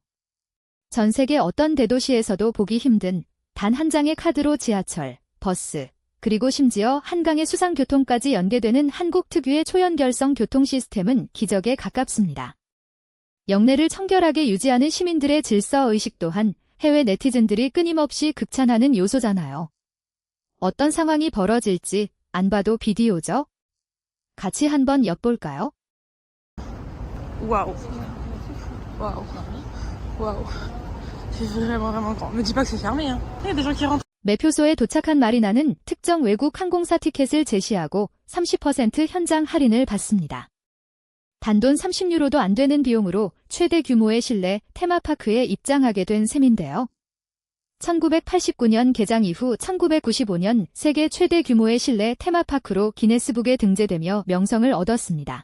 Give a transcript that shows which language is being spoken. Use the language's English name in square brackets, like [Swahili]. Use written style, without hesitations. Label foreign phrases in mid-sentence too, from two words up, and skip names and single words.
[Korean] 전 세계 어떤 대도시에서도 보기 힘든 단 한 장의 카드로 지하철, 버스, 그리고 심지어 한강의 수상교통까지 연계되는 한국 특유의 초연결성 교통 시스템은 기적에 가깝습니다. 영내를 청결하게 유지하는 시민들의 질서의식 또한 해외 네티즌들이 끊임없이 극찬하는 요소잖아요. 어떤 상황이 벌어질지 안 봐도 비디오죠? 같이 한번 엿볼까요? [French] Waouh. Waouh. Waouh. C'est vraiment grand. Me dis pas que c'est fermé, hein. Il y a des gens qui rentrent. [Korean] 매표소에 도착한 마리나는 특정 외국 항공사 티켓을 제시하고 30% 현장 할인을 받습니다. 단돈 30유로도 안 되는 비용으로 최대 규모의 실내 테마파크에 입장하게 된 셈인데요. 1989년 개장 이후 1995년 세계 최대 규모의 실내 테마파크로 기네스북에 등재되며 명성을 얻었습니다.